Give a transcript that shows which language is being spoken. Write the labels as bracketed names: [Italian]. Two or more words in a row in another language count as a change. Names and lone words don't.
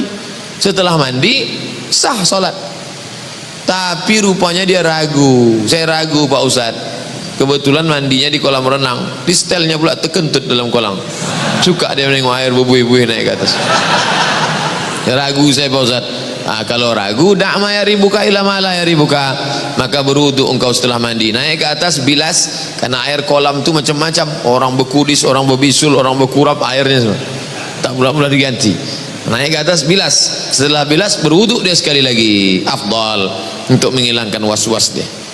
[Malay] Setelah mandi sah salat. Tapi rupanya dia ragu. Saya ragu Pak Ustaz. Kebetulan mandinya di kolam renang. Di setelnya pula terkentut dalam kolam. Suka dia menengok air berbuih-buih naik ke atas. Ragu saya Pak Ustaz. Kalau ragu, [Arabic] دع ما يريبك إلى ما لا يريبك, [Malay] maka berwudu engkau setelah mandi, naik ke atas bilas, karena air kolam itu macam-macam, orang berkudis, orang berbisul, orang berkurap airnya semua, tak pula diganti. Naik ke atas bilas, setelah bilas berwudu dia sekali lagi, afdal untuk menghilangkan was-was dia.